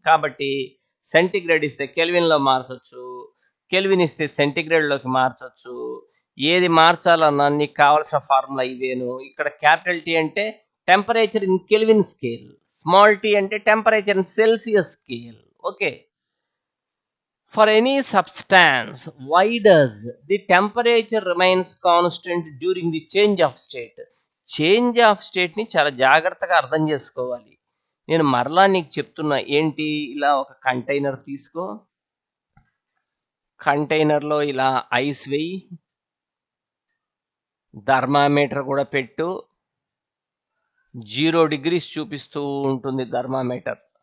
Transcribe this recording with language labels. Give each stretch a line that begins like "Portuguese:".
Telugu: కాబట్టి సెంటిగ్రేడ్ ఇస్తే కెల్విన్లో మార్చచ్చు, కెల్విన్ ఇస్తే సెంటిగ్రేడ్లోకి మార్చచ్చు. ఏది మార్చాలన్నా నీకు కావాల్సిన ఫార్ములా ఇవేను. ఇక్కడ క్యాపిటల్ T అంటే
English: temperature in Kelvin scale,
Telugu: small t అంటే
English: Temperature in Celsius scale.
Telugu: Okay,
English: For any substance, why does the temperature remains constant during the change of state?
Telugu: Change of స్టేట్ని చాలా జాగ్రత్తగా అర్థం చేసుకోవాలి. నేను మరలా నీకు చెప్తున్నా, ఏంటి, ఇలా ఒక కంటైనర్ తీసుకో, కంటైనర్లో ఇలా ఐస్ వేయి, థర్మామీటర్ కూడా పెట్టు, 0 degrees చూపిస్తూ ఉంటుంది థర్మామీటర్.